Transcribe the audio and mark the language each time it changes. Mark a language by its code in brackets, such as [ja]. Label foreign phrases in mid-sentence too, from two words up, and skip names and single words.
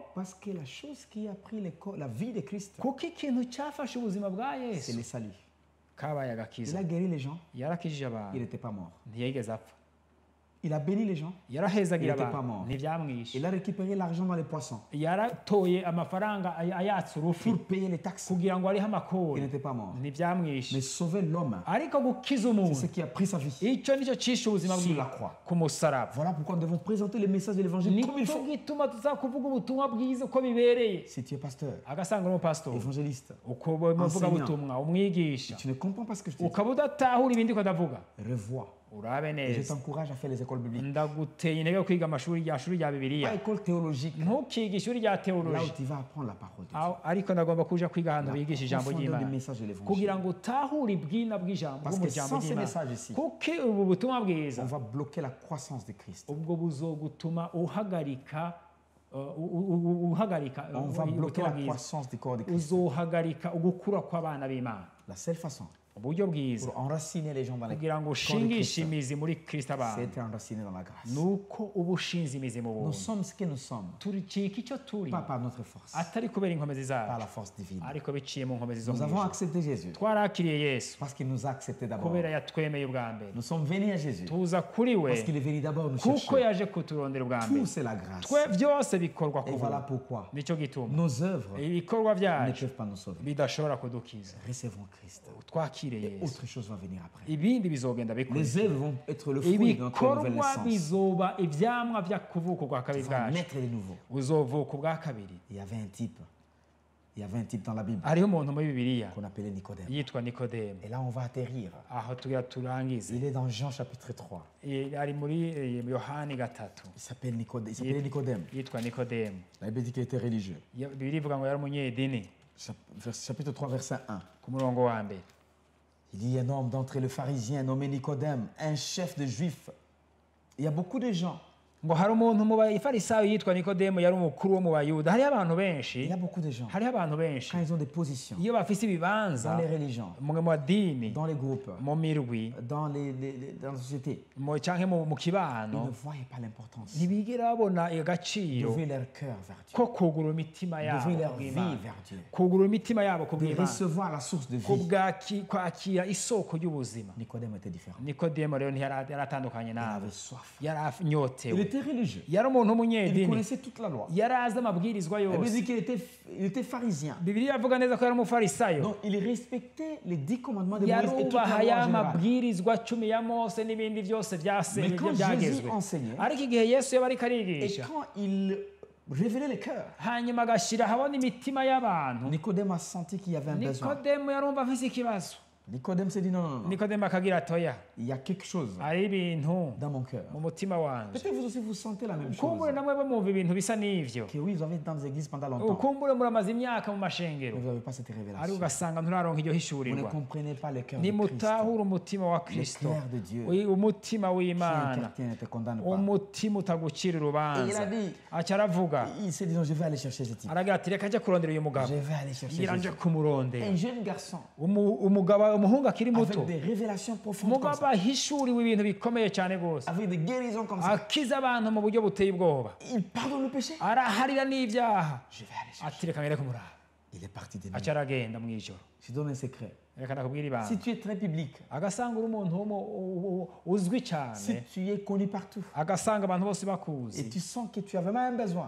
[fr] Parce que la chose qui a pris la vie de Christ, [rn] kuko ikintu cyafashe ubuzima bwa [fr] c'est [rn] Yesu [fr] le salut. [rn] kabaye [fr] Il [rn] agakiza [fr] a guéri les gens, [rn] yarakijije [fr] il [rn] abantu [fr] n'était pas mort. [rn] ntiyigeze apfa [fr] Il a béni les gens. [rn] yarahezagira [fr] Il était pas [rn] abantu [fr] mort. [rn] ntibyamwishe [fr] Il a récupéré l'argent dans les poissons [rn] yaratoye amafaranga ayatsa urufi [fr] pour payer les taxes. [rn] kugira ngo arihe [fr] Il [rn] amakori [fr] n'était pas mort. [rn] ntibyamwishe [fr] Mais sauver l'homme, [rn] ariko gukiza [fr] c'est [rn] umuntu [fr] ce qui a pris sa vie [rn] icyo nicyo cishe ubuzima [fr] sur [rn] bwiwe [fr] la croix. [rn] ku musaraba [fr] Voilà pourquoi nous devons présenter le message de l'évangile comme il [rn] nicyo [fr] faut. [rn] gituma tuzakuvuga ubutumwa bwiza uko bibereye [fr] Si tu es pasteur, [rn] agasanga uri umupasitori [fr] évangéliste, [rn] uko umuvugabutumwa umwigisha [fr] tu ne comprends pas ce que je te dis. [rn] ukaba udatahura ibindi ko ndavuga [fr] Revois. [rn] urabe [fr] Et je [rn] neza [fr] t'encourage à faire les écoles bibliques. [rn] ndaguteye intege yo kwiga amashuri rya shuri rya bibiliya [fr] Pas école théologique, [rn] ntukige ishuri rya [fr] là où [rn] teoloji [fr] tu vas apprendre la parole de Dieu. [rn] ariko ndagomba kuja kwiga ahantu [fr] La [rn] bigisha ijambo [fr] profondeur du [rn] ry'imana [fr] message de l'évangile. [rn] kugira ngo utahure ubwina bw'ijambo [fr] Parce que [rn] bw'umuryango [fr] sans ces [rn] ry'imana [fr] messages ici, [rn] kuko ubu butumwa bwiza [fr] on va bloquer la croissance de Christ. [rn] ubwo buzogutuma uhagarika uhagarika [fr] On va bloquer [rn] ubutumwa [fr] la [rn] bwiza [fr] croissance du corps de Christ. [rn] uzohagarika ugukura kw'abana b'imana [fr] La seule façon [rn] uburyo bwiza [fr] pour enraciner les gens dans les [rn] kugira ngo [fr] corps de [rn] ushingishe [fr] Christ, [rn] imizi muri kristo abantu [fr] c'est être enraciné dans la grâce. [rn] nuko uba ushinze imizi mu [fr] Nous [rn] buntu [fr] sommes ce que nous sommes, [rn] turicika icyo turi [fr] pas par notre force, [rn] atari kubera inkomezi [fr] par [rn] zacu [fr] la force divine. [rn] ariko biciye mu nkomezi zo [fr] Nous [rn] mu [fr] avons [rn] ijuru [fr] accepté Jésus [rn] twarakiriye yesu [fr] parce qu'il nous a acceptés d'abord. [rn] kubera yatwemeye ubwa mbere [fr] Nous sommes venus à Jésus [rn] tuza kuri we [fr] parce qu'il est venu d'abord nous [rn] kuko [fr] chercher. [rn] yaje kuturondera ubwa mbere [fr] Tout c'est la grâce. [rn] twe byose bikorwa ku [fr] Et voilà [rn] buntu [fr] pourquoi [rn] nicyo gituma [fr] nos œuvres [rn] ibikorwa [fr] ne [rn] byacu [fr] peuvent pas nous sauver. [rn] bidashobora kudukiza [fr] Recevons Christ. [rn] twakire [fr] Et [rn] yesu [fr] autre chose va venir après. [rn] ibindi bizogenda bikora [fr] Les œuvres vont être le fruit de notre nouvelle [rn] ibikorwa [fr] naissance. [rn] bizoba ibyamwa byakuvuka ubwa [fr] Tu [rn] kabiri [fr] vas [rn] bwacu [fr] naître de nouveau. [rn] uzovuka ubwa kabiri [fr] Il y avait un type. Il y avait un type dans la Bible [rn] hariho umuntu muri bibiliya [fr] qu'on appelait Nicodème. [rn] yitwa nikodemu [fr] Et là, on va atterrir. [rn] aho tugira turangize [fr] Il est dans Jean chapitre 3. [rn] ari muri yohani gatatu [fr] Il s'appelait Nicodème. Il s'appelait Nicodème. [rn] yitwa nikodemu [fr] La Bible dit qu'il était religieux. [rn] bibiliya ivuga ngo yari umunyedini [fr] Chapitre 3, verset 1. [rn] ku murongo wa mbere [fr] Il dit un homme d'entre les pharisiens nommé Nicodème, un chef de juifs. Il y a beaucoup de gens. [rn] ngo hari umuntu mu bafarisayo yitwa nikodemu yari umukuru wo mu bayuda hariho abantu benshi [fr] Il y a beaucoup de gens. [rn] hariho abantu benshi [fr] Quand ils ont des positions [rn] iyo bafise ibibanza [fr] dans les religions, [rn] mu madini [fr] dans les groupes, [rn] mu mirwi [fr] dans la société, [rn] canke mu [fr] ils [rn] kibano [fr] ne voyaient pas l'importance [rn] ntibigera babona agaciro [fr] d'ouvrir leur cœur vers Dieu, [rn] ko kugurura imitima yabo [fr] d'ouvrir leur [rn] ku [fr] vie [rn] bw'Imana. [fr] vers Dieu, [rn] kugurura imitima yabo ku [fr] de [rn] bw'Imana [fr] recevoir la source de [rn] ku [fr] vie. [rn] kwakira isoko y'ubuzima [fr] Nicodème était différent. [rn] nikodemu rero yari atandukanye [fr] Il [rn] nawe [fr] avait soif. [rn] yari [fr] Il [rn] anyotewe [fr] était religieux. [rn] yari umuntu [fr] Il [rn] w'umunyedini [fr] connaissait toute la loi. [rn] yari azi amabwirizwa [fr] La Bible [rn] yose [fr] dit qu'il était pharisien. [rn] bibiliya avuga neza ko yari umufarisayo [fr] Donc il respectait les 10 commandements de Moïse et toute la [rn] yarubaha [fr] loi [rn] ya [fr] en général. [rn] mabwirizwa cumi ya mose n'ibindi byose [fr] Mais quand Jésus [rn] byagezwe [fr] enseignait, [rn] ariko igihe yesu yaba ariko [fr] et [rn] arigisha [fr] quand il révélait les cœurs, [rn] hanyuma agashyira ahabona imitima y'abantu [fr] Nicodème a senti qu'il y avait un besoin. [rn] nikodemu yarumva afise ikibazo [fr] Nicodème s'est dit non, non, non, non. [rn] nikodemu akagira atoya [fr] Il y a quelque chose [rn] hari ibintu [fr] dans mon cœur. [rn] mu mutima wanje [fr] Peut-être vous aussi vous sentez la même chose. [rn] ukumbure namwe bamwumva ibintu bisa n'ivyo [fr] Que oui, vous avez été dans des églises pendant longtemps, [rn] ukumbure muramaze imyaka mu [fr] mais [rn] mashengero [fr] vous n'avez pas cette [rn] ariko [fr] révélation. [rn] ugasanga nturaronka iryo [fr] Vous ne [rn] hishurirwa [fr] comprenez pas le cœur de Christ. [rn] nimutahura umutima wa [fr] Le [rn] kristo [fr] cœur de Dieu [rn] umutima [fr] qui [rn] w'imana [fr] intertient ne te condamne pas. [rn] umutima utagucira [fr] Et il [rn] urubanza [fr] a dit, [rn] aca aravuga [fr] il s'est dit non, je vais aller chercher ce type. [rn] aragira ati reka njya kurondera uyu [fr] Je [rn] mugabo [fr] vais aller chercher [rn] ngira [fr] ce [rn] nje [fr] type. [rn] kumurondera [fr] Un jeune garçon [rn] umuhungu akiri muto [fr] avec des révélations profondes comme [rn] umugabo [fr] ça, [rn] ahishuriwe ibintu bikomeye cyane rwose [fr] avec des guérisons comme ça. [rn] akiza abantu mu buryo buteye ubwoba [fr] Il pardonne le péché. [rn] araharira n'ibyaha [fr] Je vais aller chercher. [rn] ati reka ngere kumuraba [fr] Il est parti de nous. [rn] aca aragenda mu ijoro [fr] Je donne un secret. [rn] reka ndakubwira ibanga [fr] Si tu es très public, [rn] agasanga uri umuntu uzwi [fr] si [rn] cyane [fr] tu es connu partout, [rn] agasanga abantu bose [fr] et [rn] bakuzi [fr] tu sens que tu as vraiment un besoin,